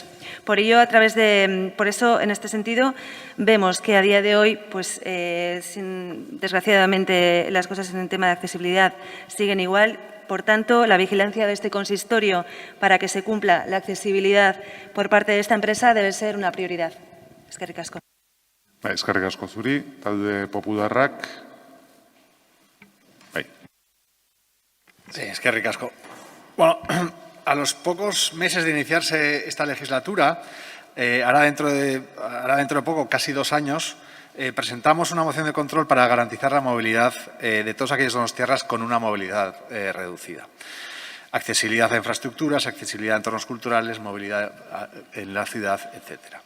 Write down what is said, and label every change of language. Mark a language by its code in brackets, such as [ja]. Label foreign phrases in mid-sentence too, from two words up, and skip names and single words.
[es] Por ello, por eso, en este sentido, vemos que a día de hoy, pues, desgraciadamente, las cosas en el tema de accesibilidad siguen igual. Por tanto, la vigilancia de este consistorio para que se cumpla la accesibilidad por parte de esta empresa debe ser una prioridad. [eu] Eskerrik asko. Eskerrik asko zuri, talde popularrak. Sí, eskerrik asko. [es] Bueno, a los pocos meses de iniciarse esta legislatura, ahora dentro de poco, casi 2 años, presentamos una moción de control para garantizar la movilidad de todos aquellos donostiarras con una movilidad reducida. Accesibilidad a infraestructuras, accesibilidad a entornos culturales, movilidad en la ciudad, etcétera.